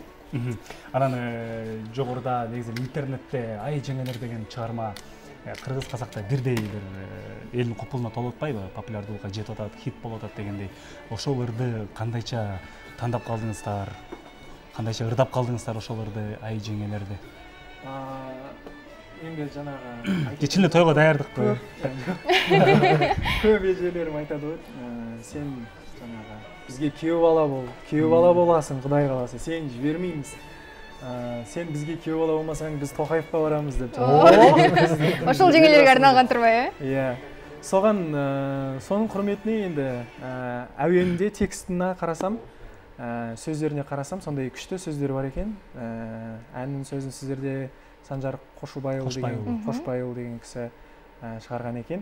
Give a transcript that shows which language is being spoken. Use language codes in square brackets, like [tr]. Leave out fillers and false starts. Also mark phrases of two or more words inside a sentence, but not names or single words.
[ky] Анан жогоруда негизи интернетте Ай жеңелер деген чыгарма кыргыз казакта бирдей бир элдин купулуна толуп атпайбы, популярдуулукка жетип атат, хит болуп атат дегендей. Ошолорду кандайча тандап калдыңыздар? Кандайча ырдап калдыңыздар ошолорду, Ай жеңелерди? [kk] енді жаңағы [ky] кечинде тойго даярдыкпы? [kk] көп эжелерим айтады ғой, сен жаңағы бізге күйеу бала боласың, Құдай қаласа, сен жібермейміз. Сен бізге күйеу бала болмасаң, біз Тоқаевқа барамыз деп. [ky] Ошол жеңелерге арналган турбайбы? [kk] Иә. Соған соның құрметіне енді әуенінде текстіне қарасам, сөздеріне қарасам, сондай күшті сөздер бар екен. Әннің сөзін сіздерде Санжар Қошбайұлы деген кісі шығарған екен.